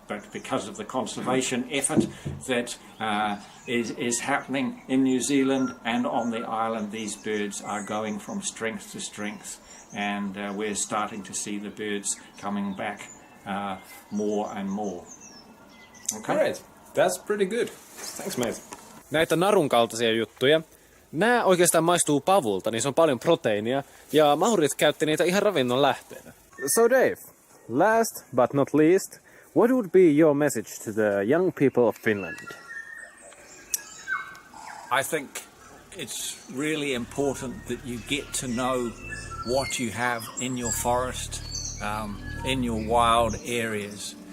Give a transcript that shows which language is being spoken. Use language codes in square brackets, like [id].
[en] But because of the conservation effort that is happening in New Zealand and on the island, these birds are going from strength to strength, and we're starting to see the birds coming back more and more. Okay. All right. That's pretty good. Thanks, mate. [fi] Näitä narun kaltaisia juttuja. Nää oikeastaan maistuu pavulta, niin se on paljon proteiinia, ja mahurit käytti niitä ihan ravinnon lähteenä. [en] So Dave, last but not least, what would be your message to the young people of Finland? I think it's really important that you get to know what you have in your forest, in your wild areas.